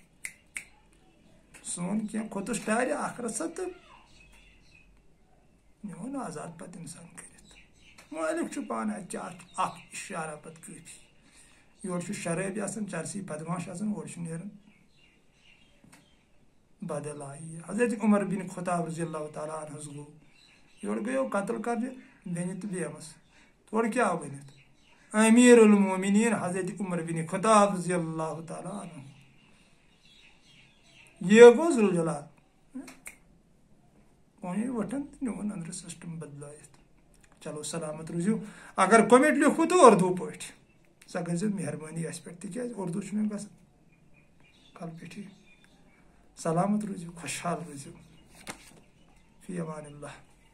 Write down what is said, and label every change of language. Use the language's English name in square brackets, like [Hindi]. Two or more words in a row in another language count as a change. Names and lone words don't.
[Kashmiri] سون کینٛہہ کھوٚتُس ٹارِ اکھ رژھا تہٕ نِوُن آزاد پتہٕ انسان کٔرِتھ مٲلک چھُ پانہٕ اتہِ چھِ اکھ اشارہ پتہٕ کٲفی یورٕ چھُ شرٲبی آسان چرسی بدماش آسان اورٕ چھُ نیران بدل آیی حضرت عمر بن خطاب [Arabic] رضی اللہ تعالیٰ [Kashmiri] عنہس گوٚو یورٕ گٔیو قتل کرنہِ بیٚنہِ تہٕ بیمس تورٕ کیٛاہ آو ؤنِتھ [Arabic] امیر المومنین [Kashmiri] حضرت عمر بن خطاب [Arabic] رضی اللہ تعالیٰ عنہ [Kashmiri] یہ گوٚو ذوالجلال وۄنۍ وٹھن تہٕ نِوُن أنٛدرٕ سسٹم بدلٲیِتھ چلو سلامت روٗزِو اگر کوٚمٮ۪نٹ لیکھو تہٕ اردوٗ پٲٹھۍ سۄ گٔژھِو مہربٲنی اَسہِ پٮ۪ٹھ تِکیازِ اردوٗ چھُ مےٚ گژھان کلہٕ پیٚٹھی سلامت روٗزِو خۄشحال روٗزِو [Arabic] فی امان اللہ